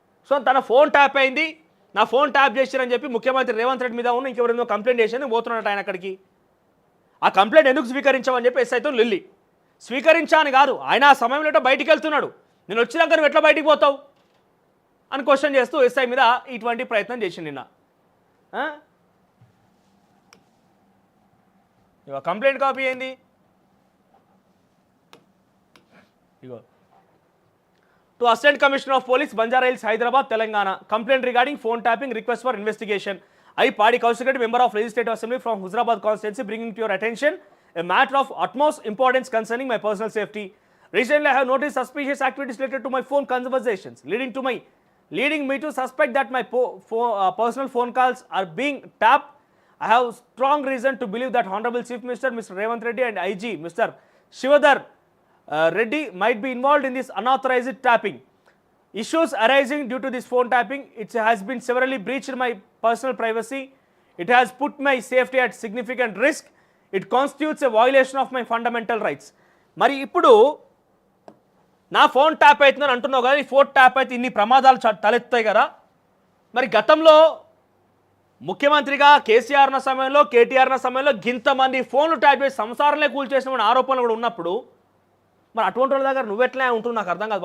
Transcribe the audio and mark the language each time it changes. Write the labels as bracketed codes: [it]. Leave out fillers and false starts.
[te] So తన phone tap అయింది, నా ఫోన్ ట్యాప్ చేశారని చెప్పి ముఖ్యమంత్రి రేవంత్ రెడ్డి మీద ఉన్న ఇంకెవరినో కంప్లైంట్ చేసి పోతున్నాడు ఆయన అక్కడికి. ఆ కంప్లైంట్ ఎందుకు స్వీకరించామని చెప్పి ఎస్ఐతో లొల్లి. స్వీకరించాను కాదు, ఆయన ఆ సమయంలో బయటికి వెళ్తున్నాడు. నేను వచ్చినాక నువ్వు ఎట్లా బయటికి పోతావు అని క్వశ్చన్ చేస్తూ ఎస్ఐ మీద ఇటువంటి ప్రయత్నం చేసింది నిన్న. ఇగో కంప్లైంట్ కాపీ ఏంది, ఇగో [en] to Assistant Commissioner of Police, Banjarahills, Hyderabad, Telangana. Complaint regarding phone tapping, request for investigation. I, Padi Koushik Reddy, member of Legislative Assembly from Huzurabad constituency, bringing to your attention a matter of utmost importance concerning my personal safety. Recently, I have noticed suspicious activities related to my phone conversations, leading me to suspect that my personal phone calls are being tapped. I have strong reason to believe that Honorable Chief Minister, Mr. Revanth Reddy, and IG, Mr. Shivadhar Reddy might be involved in this unauthorized tapping. Issues arising due to this phone tapping, it has been severely breached my personal privacy. It has put my safety at significant risk. It constitutes a violation of my fundamental rights. [te] మరి ఇప్పుడు నా phone tap అవుతుందని అంటున్నావు కదా, ఈ phone tap అయితే ఇన్ని ప్రమాదాలు తలెత్తాయి కదా. మరి గతంలో ముఖ్యమంత్రిగా కేసీఆర్ ఉన్న సమయంలో, కేటీఆర్ ఉన్న సమయంలో గింతమంది ఫోన్లు ట్యాప్ చేసి సంసారంలో కూల్చేసిన ఆరోపణలు కూడా ఉన్నప్పుడు మరి అటువంటి వాళ్ళ దగ్గర నువ్వెట్లా ఉంటున్నావు నాకు అర్థం కాదు.